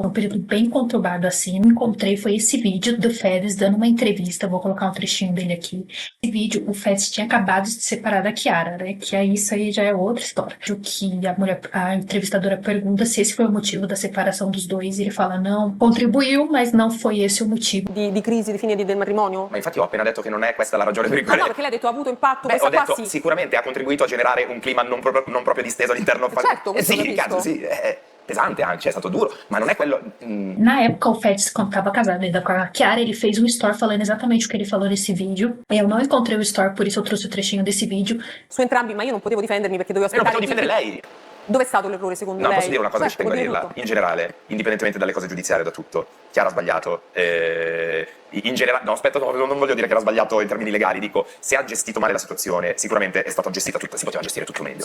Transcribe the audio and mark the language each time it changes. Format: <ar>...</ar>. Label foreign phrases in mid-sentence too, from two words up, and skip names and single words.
<pt>Um período bem conturbado assim. Encontrei foi esse vídeo do Feds dando uma entrevista. Vou colocar um trechinho dele aqui. Esse vídeo, o Feds tinha acabado de se separar da Chiara, né? Que aí isso aí já é outra história. O que a entrevistadora pergunta se esse foi o motivo da separação dos dois. E ele fala, não, contribuiu, mas não foi esse o motivo.</pt> <it>Di crisi di fine del matrimonio? Ma infatti ho appena detto che non è questa la ragione per Ma cui... no, perché lei ha detto ha avuto impatto. Ho detto sì. sicuramente ha contribuito a generare un clima non proprio disteso all'interno. Certo, questo sì, cazzo, sì, è pesante anche, è stato duro, ma non è quello.</it> <pt>Na época, o Feds, quando estava casado ainda com a Chiara, ele fez um story falando exatamente o que ele falou nesse vídeo. Eu não encontrei o story, por isso eu trouxe o trechinho desse vídeo.</pt> <it>Su entrambi, ma io non potevo difendermi perché dovevo Non aspettare. potevo difendere lei. Dove è stato l'errore secondo No, lei? posso dire una cosa che ci tengo a può dire dirla. tutto. In generale, indipendentemente dalle cose giudiziarie, da tutto, Chiara ha sbagliato. In generale, no, aspetta, non voglio dire che era sbagliato in termini legali, dico, se ha gestito male la situazione, sicuramente è stata gestita tutta, si poteva gestire tutto meglio.</it>